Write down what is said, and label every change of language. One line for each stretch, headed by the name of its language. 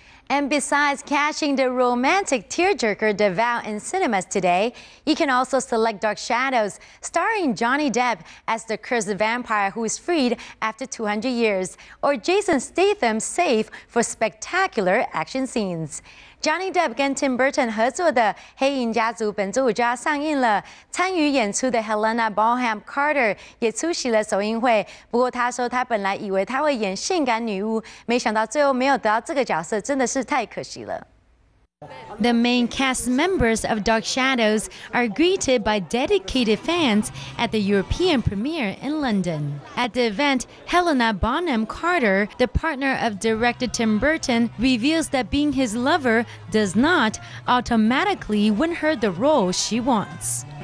English: And besides catching the romantic tearjerker The Vow in cinemas today, you can also select Dark Shadows, starring Johnny Depp as the cursed vampire who is freed after 200 years, or Jason Statham Safe for spectacular action scenes.
Chinese: Johnny Depp 跟 Tim Burton 合作的《黑影家族》本周五就要上映了。参与演出的 Helena Bonham Carter 也出席了首映会。不过她说，她本来以为她会演性感女巫，没想到最后没有得到这个角色，真的是太可惜了。
English: The main cast members of Dark Shadows are greeted by dedicated fans at the European premiere in London. At the event, Helena Bonham Carter, the partner of director Tim Burton, reveals that being his lover does not automatically win her the role she wants.